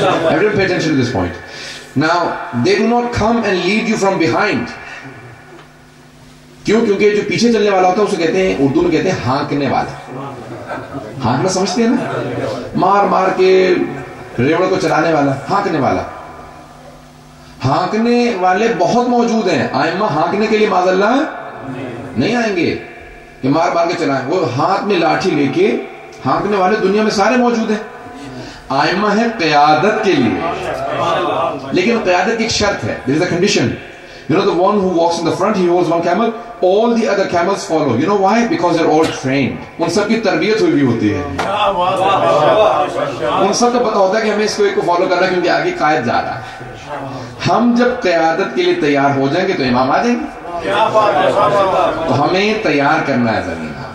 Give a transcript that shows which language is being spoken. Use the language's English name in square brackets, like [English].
[English] Everyone pay attention to this point. Now they do not come and lead you from behind. [Urdu] کیوں؟ کیونکہ جو پیچھے چلنے والا ہوتا ہے اسے کہتے ہیں, اردو میں کہتے ہیں ہانکنے والا. ہانکنا سمجھتے ہیں نا, مار مار کے ریوڑ کو چلانے والا, ہانکنے والا. ہانکنے والے بہت موجود ہیں. ائمہ ہانکنے کے لیے معاذ اللہ نہیں آئیں گے کہ مار مار کے چلائیں. وہ ہاتھ میں لاٹھی لے کے ہانکنے والے دنیا میں سارے موجود ہیں. ائمہ ہے قیادت کے لیے, لیکن قیادت کی ایک شرط ہے. [English] There is a condition. You know, the one who walks in the front, he holds one camel, all the other camels follow. You know why? Because they're all trained. [Urdu] ان سب کی تربیت ہوئی بھی ہوتی ہے. ان سب کو پتا ہوتا ہے کہ ہمیں اس کو ایک کو فالو کرنا ہے کیونکہ آگے قائد جا رہا ہے. ہم جب قیادت کے لیے تیار ہو جائیں گے تو امام آ جائیں گے. تو ہمیں تیار کرنا ہے زمین.